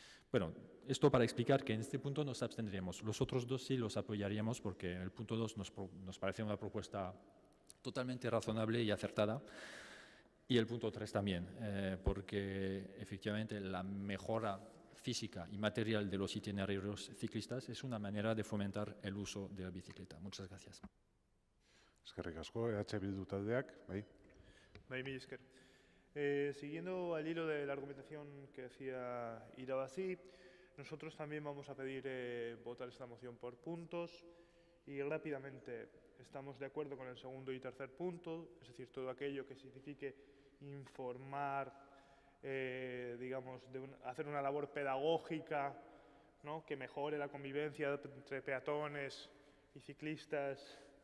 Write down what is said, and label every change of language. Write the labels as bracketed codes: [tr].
[es] Bueno, esto para explicar que en este punto nos abstendríamos. Los otros dos sí los apoyaríamos porque el punto 2 nos parece una propuesta totalmente razonable y acertada. Y el punto 3 también, porque efectivamente la mejora física y material de los itinerarios ciclistas es una manera de fomentar el uso de la bicicleta. Muchas gracias. [eu] Eskerrik asko, Bildu taldeak, bai. Bai, mila esker. [es] Siguiendo al hilo de la argumentación que decía Irabazi, nosotros también vamos a pedir votar esta moción por puntos y rápidamente estamos de acuerdo con el segundo y tercer punto, es decir, todo aquello que signifique informar, digamos, hacer una labor pedagógica, ¿no?, que mejore la convivencia entre peatones y ciclistas